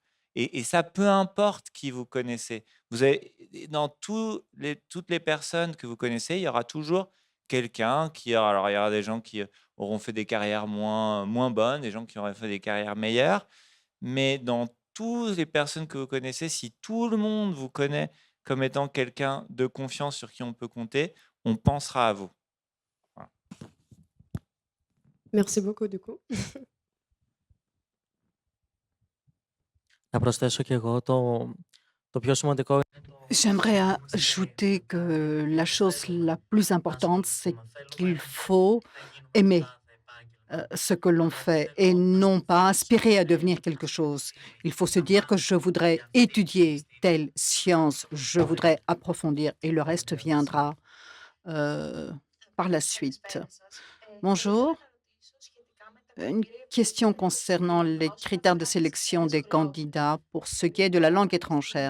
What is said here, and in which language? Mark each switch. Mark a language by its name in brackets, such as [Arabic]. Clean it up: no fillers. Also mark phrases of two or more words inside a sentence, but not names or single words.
[French] Et ça, peu importe qui vous connaissez. Vous avez dans toutes les personnes que vous connaissez, il y aura toujours quelqu'un qui aura alors il y aura des gens qui, auront fait des carrières moins bonnes, des gens qui auraient fait des carrières meilleures, mais dans toutes les personnes que vous connaissez, si tout le monde vous connaît comme étant quelqu'un de confiance sur qui on peut compter, on pensera à vous. Voilà. Merci beaucoup du coup. [Greek] Να προσθέσω και εγώ το πιο σημαντικό είναι [French] J'aimerais [Greek] να είμαστε [French] ajouter que la chose la plus importante, c'est qu'il [Greek] θέλουμε [French] faut [Greek] να γίνουμε το [French] aimer [Greek] τάδε επάγγελμα. [French] ce que l'on fait et non pas aspirer à devenir quelque chose. Il faut se dire que je voudrais étudier telle science, je voudrais approfondir et le reste viendra par la suite. Bonjour. Une question concernant les critères de sélection des candidats pour ce qui est de la langue étrangère.